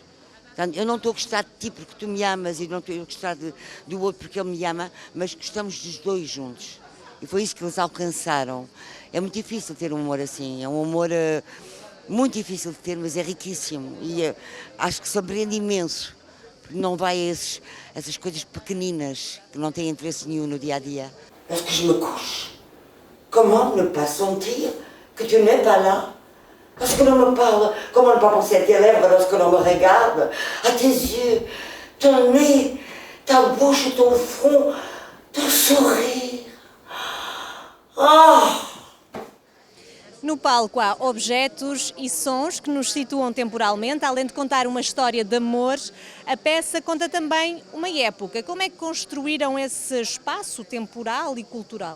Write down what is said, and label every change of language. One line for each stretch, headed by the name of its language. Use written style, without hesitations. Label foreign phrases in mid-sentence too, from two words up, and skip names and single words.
Portuguese: Portanto, eu não estou a gostar de ti porque tu me amas, e não estou a gostar do outro porque ele me ama, mas gostamos dos dois juntos. E foi isso que eles alcançaram. É muito difícil ter um amor assim, é um amor muito difícil de ter, mas é riquíssimo. E acho que surpreende imenso, porque não vai a essas coisas pequeninas que não têm interesse nenhum no dia a dia.
French: Lorsque je me couche, comment ne pas sentir que tu n'es pas là? Lorsque l'on me parle, comment ne pas penser à tes lèvres lorsque l'on me regarde, à tes yeux, ton nez, ta bouche, ton front, ton sourire. Ah!
Portuguese: No palco há objetos e sons que nos situam temporalmente, além de contar uma história de amor, a peça conta também uma época. Como é que construíram esse espaço temporal e cultural?